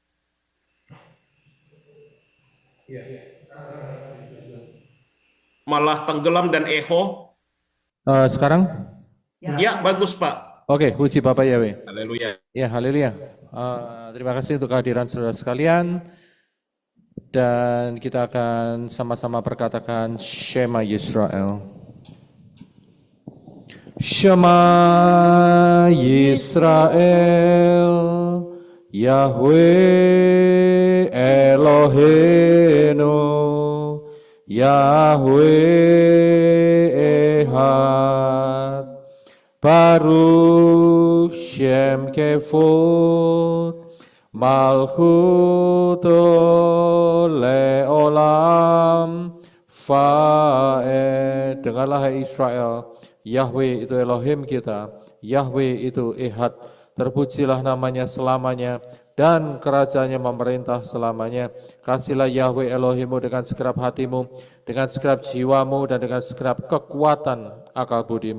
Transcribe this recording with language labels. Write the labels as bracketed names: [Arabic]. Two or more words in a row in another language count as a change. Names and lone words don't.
[Indonesian] Malah tenggelam dan echo. Sekarang? Ya, bagus Pak. Oke, puji Bapak Yahweh. Haleluya. Ya, haleluya. Terima kasih untuk kehadiran saudara sekalian. Dan kita akan sama-sama perkatakan Shema Yisrael. [Hebrew] שמע ישראל, יהוה אלוהינו, יהוה אחד, ברוך שם כבוד, מלכותו לעולם ועד. [Indonesian] Dengarlah hai Israel, Yahweh itu Elohim kita, Yahweh itu Ehad, terpujilah namanya selamanya, dan kerajaannya memerintah selamanya. Kasihlah Yahweh Elohimu dengan segenap hatimu, dengan segenap jiwamu, dan dengan segenap kekuatan akal budimu.